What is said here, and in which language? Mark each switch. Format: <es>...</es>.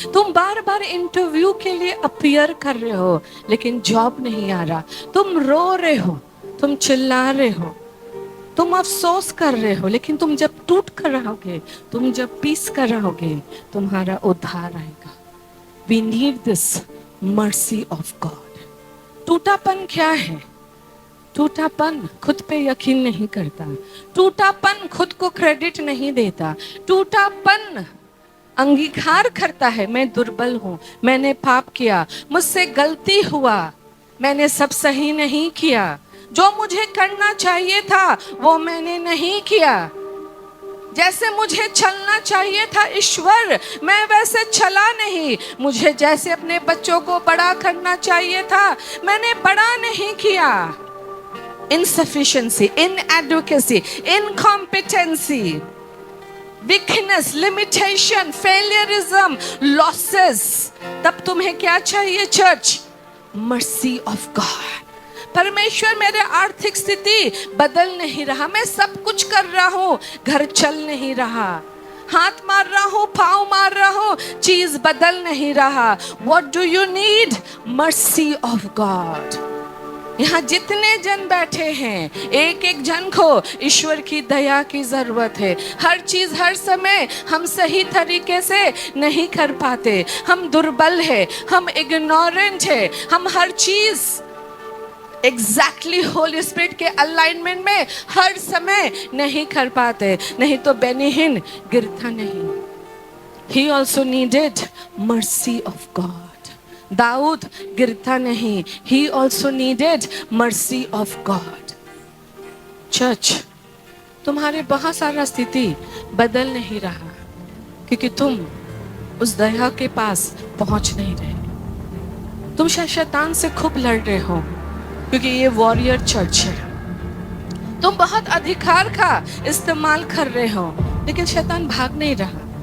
<hi>तुम बार बार इंटरव्यू के लिए अपीयर कर रहे हो, लेकिन जॉब नहीं आ रहा, तुम रो रहे हो, तुम चिल्ला रहे हो, तुम अफसोस कर रहे हो, लेकिन तुम जब टूट कर आओगे, तुम जब पीस कर आओगे, तुम्हारा उद्धार आएगा।</hi> <en>We need this mercy of God.</en> <hi>टूटापन क्या है? टूटापन खुद पे यकीन नहीं करता, टूटापन खुद को क्रेडिट नहीं देता, टूटापन अंगीकार करता है मैं दुर्बल हूं, मैंने पाप किया, मुझसे गलती हुआ, मैंने सब सही नहीं किया, जो मुझे करना चाहिए था वो मैंने नहीं किया, जैसे मुझे चलना चाहिए था ईश्वर, मैं वैसे चला नहीं, मुझे जैसे अपने बच्चों को बड़ा करना चाहिए था, मैंने बड़ा नहीं किया।</hi> <en>Insufficiency, inadequacy, incompetency, weakness, limitation, failureism, losses.</en> <hi>तब तुम्हें क्या चाहिए चर्च?</hi> <en>Mercy of God.</en> <hi>परमेश्वर, मेरे आर्थिक स्थिति बदल नहीं रहा, मैं सब कुछ कर रहा हूँ, घर चल नहीं रहा, हाथ मार रहा हूँ, पाँव मार रहा हूँ, चीज बदल नहीं रहा।</hi> <en>What do you need? Mercy of God.</en> <hi>यहाँ जितने जन बैठे हैं, एक एक जन को ईश्वर की दया की जरूरत है। हर चीज हर समय हम सही तरीके से नहीं कर पाते, हम दुर्बल है, हम इग्नोरेंट है, हम हर चीज एग्जैक्टली होली स्पिरिट के अलाइनमेंट में हर समय नहीं कर पाते, नहीं तो बेनिहिन गिरता नहीं।</hi> <en>He also needed mercy of God.</en> <hi>Dawood गिरता नहीं,</hi> <en>he also needed mercy of God. Church,</en> <hi>तुम्हारे बहुत सारा स्थिति बदल नहीं रहा, क्योंकि तुम उस दया के पास पहुंच नहीं रहे। तुम शायद शैतान से खूब लड़ रहे हो, क्योंकि ये वॉरियर चर्च है। तुम बहुत अधिकार का इस्तेमाल कर रहे हो, लेकिन शैतान भाग नहीं रहा।</hi>